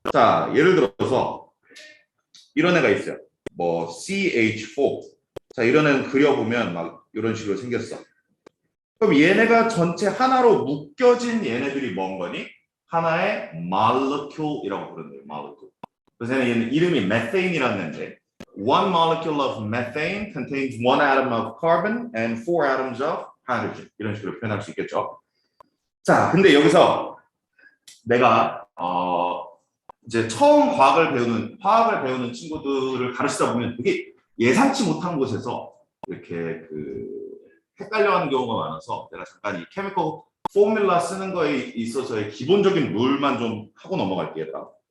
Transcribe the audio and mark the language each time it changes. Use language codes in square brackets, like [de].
[ko] 자, 예를 들어서 이런 애가 있어요. 뭐 CH4. 자, 이런 애는 그려보면 막 이런 식으로 생겼어. 그럼 얘네가 전체 하나로 묶여진 얘네들이 뭔 거니? 하나의 molecule이라고 부르는 거예요. molecule. 그래서 얘는 이름이 methane이라는 애인데 [en] one molecule of methane contains one atom of carbon and four atoms of hydrogen. [ko] 이런 식으로 표현할 수 있겠죠. 자, 근데 여기서 내가 이제 처음 화학을 배우는 친구들을 가르치다 보면 되게 예상치 못한 곳에서 이렇게 헷갈려하는 경우가 많아서 내가 잠깐 이 케미컬 포뮬라 쓰는 거에 있어서의 기본적인 룰만 좀 하고 넘어갈게요.